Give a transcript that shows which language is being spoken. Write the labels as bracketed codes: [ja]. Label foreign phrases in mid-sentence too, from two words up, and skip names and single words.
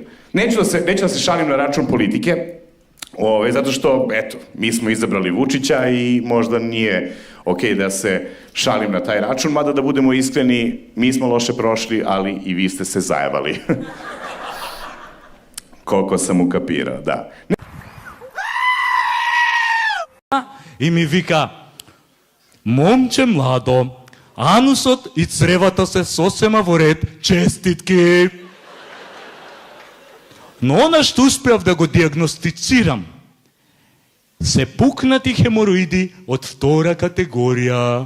[sr] Neću da se šalim na račun politike, zato što, eto, mi smo izabrali Vučića i možda nije okej da se šalim na taj račun, mada da budemo iskreni, mi smo loše prošli, ali i vi ste se zajebali. Koliko sam ukapirao, da. [mk] И ми вика, момче младо, анусот и цревата се сосема во ред, честитки. Но она што успеав да го диагностицирам, се пукнати хемороиди од втора категорија.